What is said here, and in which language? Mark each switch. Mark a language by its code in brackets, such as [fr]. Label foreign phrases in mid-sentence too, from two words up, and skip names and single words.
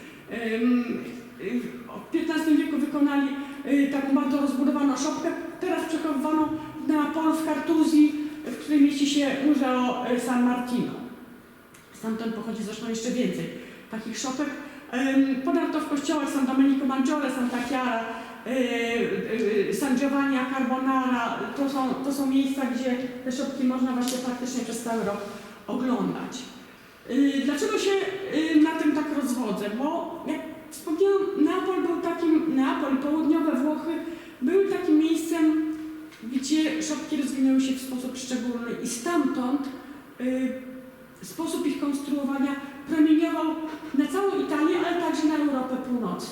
[pl] W XV wieku wykonali taką bardzo rozbudowaną szopkę, teraz przechowywaną w Neapolu, w Kartuzji, w której mieści się Museo San Martino. Stamtąd pochodzi zresztą jeszcze więcej takich szopek. Ponadto w kościołach San Domenico Maggiore, Santa Chiara, San Giovanni a Carbonara, to są miejsca, gdzie te szopki można właśnie praktycznie przez cały rok oglądać. Dlaczego się na tym tak rozwodzę? Bo jak wspomniałam, Neapol, południowe Włochy były takim miejscem, gdzie szopki rozwinęły się w sposób szczególny i stamtąd sposób ich konstruowania promieniował na całą Italię, ale także na Europę Północną.